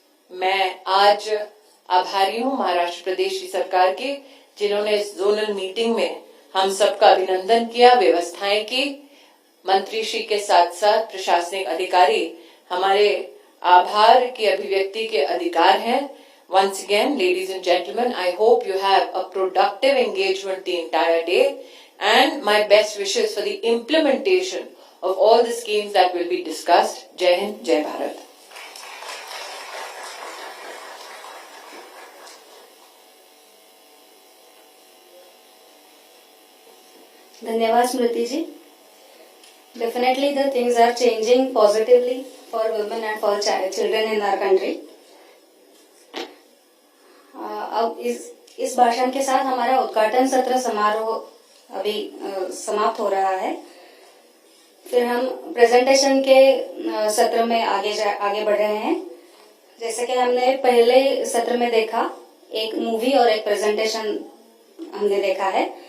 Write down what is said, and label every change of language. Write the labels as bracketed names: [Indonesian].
[Hindi] मैं आज आभारी हूं महाराष्ट्र प्रदेश की सरकार की, जिन्होंने इस जोनल मीटिंग में हम सबका अभिनंदन किया, व्यवस्थाएं की। मंत्री श्री के साथ साथ प्रशासनिक अधिकारी हमारे आभार की अभिव्यक्ति के अधिकार हैं। [English] Once again, ladies and gentlemen, I hope you have a productive engagement the entire day, and my best wishes for the implementation of all the schemes that will be discussed. [Hindi] Jai Hind, Jai Bharat. धन्यवाद स्मृति जी। [English] Definitely the things are changing positively for women and for children in our country. [Hindi] अब इस भाषण के साथ हमारा उद्घाटन सत्र समारोह अभी समाप्त हो रहा है। फिर हम प्रेजेंटेशन के सत्र में आगे बढ़ रहे हैं। जैसे कि हमने पहले सत्र में देखा, एक मूवी और एक प्रेजेंटेशन हमने देखा है।